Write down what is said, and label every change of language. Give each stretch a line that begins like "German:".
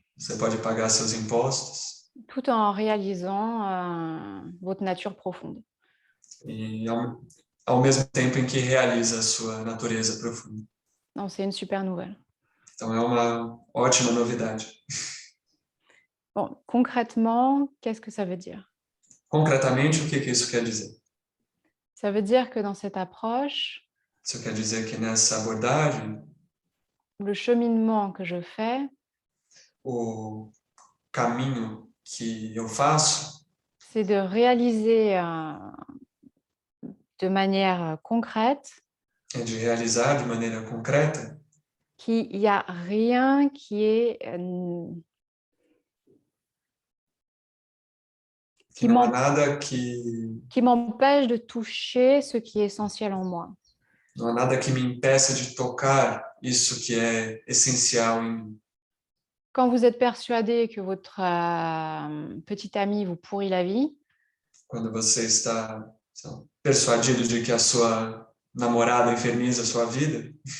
Portuguese: Você pode pagar seus impostos.
French: Tout en réalisant votre nature profonde.
Portuguese: E ao mesmo tempo em que realiza a sua natureza profunda.
French: Non, c'est une super nouvelle.
Portuguese: Então é uma ótima novidade.
French: Bon, concrètement, qu'est-ce que ça veut dire?
Portuguese: Concretamente, o que isso quer dizer?
French: Ça veut dire que dans cette approche,
Portuguese: Isso quer dizer que nessa abordagem,
French: le cheminement que je fais,
Portuguese: o caminho que eu faço,
French: c'est de réaliser de manière concrète
Portuguese: é de realizar de maneira concreta
French: qu'il n'y a rien qui
Portuguese: não há nada que
French: qui m'empêche de toucher ce qui est essentiel en moi.
Portuguese: Não há nada que me impeça de tocar isso que é essencial em mim.
French: Quand vous êtes persuadé que votre petit ami vous pourrit la vie,
Portuguese: Quando você está persuadido de que a sua namorada inferniza a sua vida,